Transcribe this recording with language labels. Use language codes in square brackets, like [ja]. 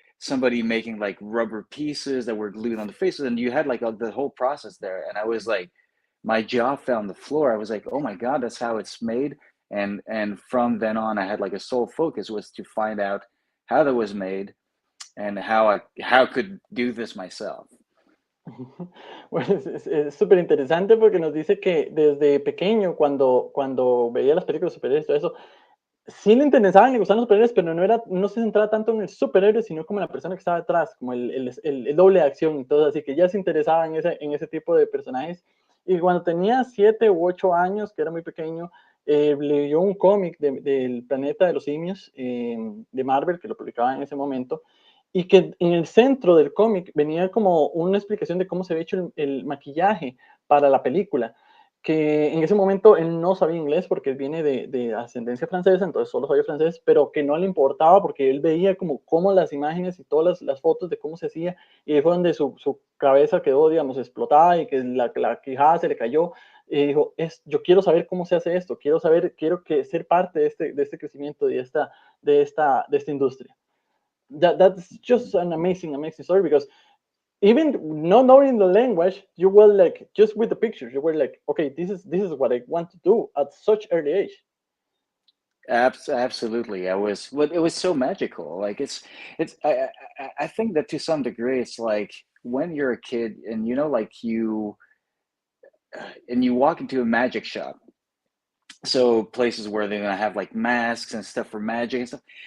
[en] somebody making like rubber pieces that were glued on the faces, and you had like the whole process there. And I was like, my jaw fell on the floor. I was like, oh my God, that's how it's made. And from then on, I had like a sole focus was to find out how that was made and how I could do this myself. [es] Bueno, es súper interesante porque nos dice que desde pequeño, cuando veía las películas de superhéroes y todo eso, sí le interesaban, le gustaban los superhéroes, pero no se centraba tanto en el superhéroe, sino como en la persona que estaba detrás, como el doble de acción y todo, así que ya se interesaba en ese tipo de personajes. Y cuando tenía 7 u 8 años, que era muy pequeño, leyó un cómic del Planeta de los Simios de Marvel, que lo publicaba en ese momento, y que en el centro del cómic venía como una explicación de cómo se había hecho el maquillaje para la película, que en ese momento él no sabía inglés porque él viene de ascendencia francesa, entonces solo sabía francés, pero que no le importaba porque él veía como las imágenes y todas las fotos de cómo se hacía, y ahí fue donde su cabeza quedó, digamos, explotada y que la quijada se le cayó, y dijo, yo quiero saber cómo se hace esto, quiero ser parte de este crecimiento y de esta industria. [en] That's just an amazing story, because even not knowing the language, you were like, just with the pictures, you were like, okay, this is what I want to do at such early age. Absolutely. It was so magical. Like I think that to some degree, it's like when you're a kid and like you walk into a magic shop, so places where they're gonna have like masks and stuff for magic and stuff.